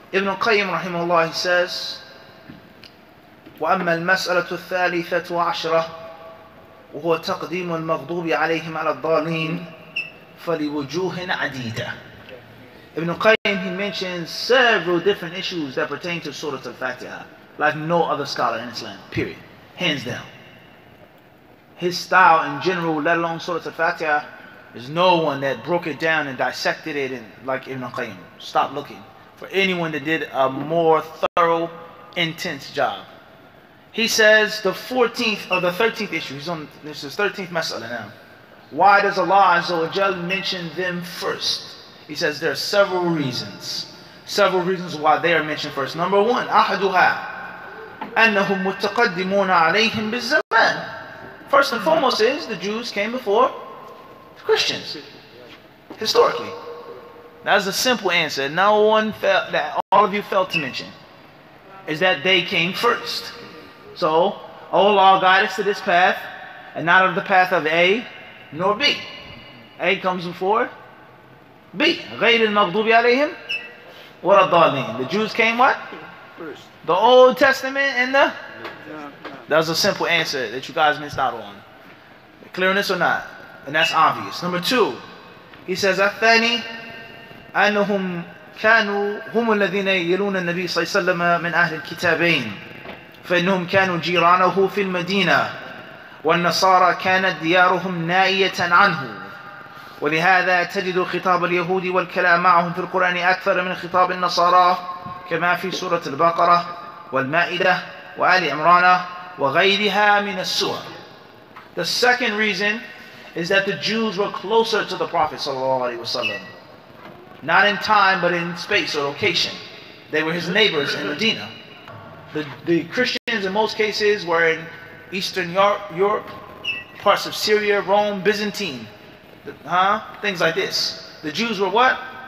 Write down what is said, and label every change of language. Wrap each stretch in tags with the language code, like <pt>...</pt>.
<en>Ibn al-Qayyim rahimahullah, he says,</en> <ar>وأما المسألة الثالثة عشرة وهو تقديم المغضوب عليهم على الضالين فلوجوه عديدة.</ar> <en>Ibn al-Qayyim, he mentions several different issues that pertain to Surah Al-Fatiha, like no other scholar in Islam, period. Hands down. His style in general, let alone Surah Al-Fatiha, there's no one that broke it down and dissected it like Ibn al-Qayyim. Stop looking for anyone that did a more thorough, intense job. He says the 14th or the 13th issue, this is 13th mas'ala now. Why does Allah Azza wa Jal mention them first? He says there are several reasons why they are mentioned first. Number one,</en> <ar>أحدها أنهم متقدمون عليهم بالزمان.</ar> <en>First and foremost is the Jews came before the Christians, historically. That's a simple answer. No one felt that all of you failed to mention is that they came first. So, Allah guide us to this path, and not of the path of A nor B. A comes before B.</en> <ar>غير المغضوب عليهم ولا الضالين.</ar> <en>The Jews came what? First. The Old Testament and the... That was a simple answer that you guys missed out on. Clear on this or not? And that's obvious. Number two, he says,</en> <ar>الثاني أنهم كانوا هم الذين يلون النبي صلى الله عليه وسلم من أهل الكتابين فإنهم كانوا جيرانه في المدينة والنصارى كانت ديارهم نائية عنه ولهذا تجد خطاب اليهود والكلام معهم في القرآن أكثر من خطاب النصارى كما في سورة البقرة والمائدة وآل عمران وغيرها من السور.</ar> <en>The second reason is that the Jews were closer to the Prophet ﷺ. Not in time, but in space or location. They were his neighbors in Medina. The Christians in most cases were in Eastern Europe, parts of Syria, Rome, Byzantine. Things like this. The Jews were what?</en>